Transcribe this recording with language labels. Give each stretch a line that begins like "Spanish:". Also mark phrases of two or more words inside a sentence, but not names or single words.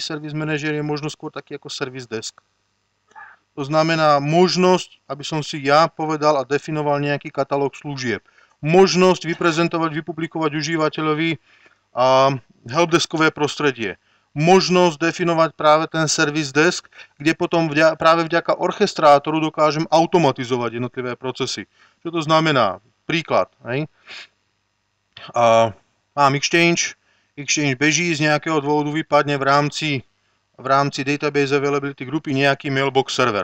Slovak: Service Manager je možno skôr taký ako
English: Service Desk.
Slovak: To znamená možnosť, aby som si ja povedal a definoval nejaký katalóg služieb. Možnosť vyprezentovať, vypublikovať užívateľovi helpdeskové prostredie. Možnosť definovať práve ten
English: service desk,
Slovak: kde potom práve vďaka orchestrátoru dokážem automatizovať jednotlivé procesy. Čo to znamená? Príklad. Mám Exchange beží, z nejakého dôvodu vypadne v rámci
English: Database Availability
Slovak: grupy nejaký
English: mailbox server.